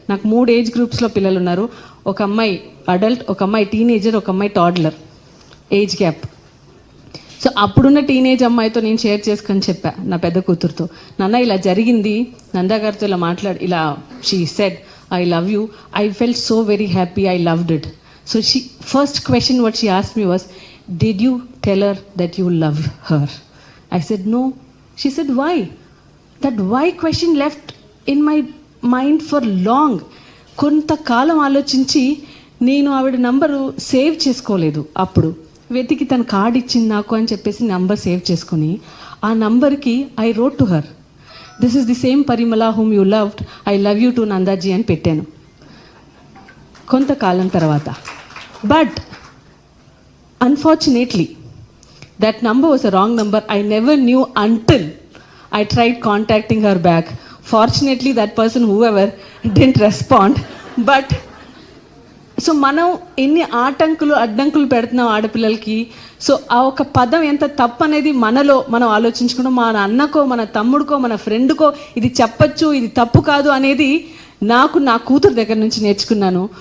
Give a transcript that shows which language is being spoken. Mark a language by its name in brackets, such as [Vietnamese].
[Telugu] నాకు 3 ఏజ్ గ్రూప్స్లో పిల్లలు ఉన్నారు. ఒక అమ్మాయి అడల్ట్, ఒక అమ్మాయి టీనేజర్, ఒక అమ్మాయి టాడ్లర్ ఏజ్ గ్యాప్. సో అప్పుడున్న టీనేజ్ అమ్మాయితో నేను షేర్ చేసుకొని చెప్పా నా పెద్ద కూతురుతో, నాన్న ఇలా జరిగింది, నందా గారితో ఇలా ఇలా [English] She said I love you, I felt so very happy, I loved it. So she, first question what she asked me was, did you tell her that you love her? I said no. She said why? That why question left in my mind for long. [Telugu] కొంతకాలం ఆలోచించి నేను ఆవిడ number save చేసుకోలేదు. అప్పుడు వెతికి తన card ఇచ్చింది నాకు అని చెప్పేసి నంబర్ సేవ్ చేసుకుని ఆ నంబర్కి [English] I wrote to her, this is the same Parimala whom you loved, I love you too Nandaji [Telugu] అని పెట్టాను కొంతకాలం తర్వాత. [English] But unfortunately, that number was a wrong number. I never knew until I tried contacting her back. Fortunately, that person, whoever, didn't respond. [Telugu] But so మనం ఎన్ని ఆటంకులు అడ్డంకులు పెడుతున్నాం ఆడపిల్లలకి. So ఆ ఒక పదం ఎంత తప్పు అనేది మనలో మనం ఆలోచించుకుంటాం. మన అన్నకో, మన తమ్ముడికో, మన ఫ్రెండ్కో ఇది చెప్పచ్చు, ఇది తప్పు కాదు అనేది నాకు నా కూతురు దగ్గర నుంచి నేర్చుకున్నాను.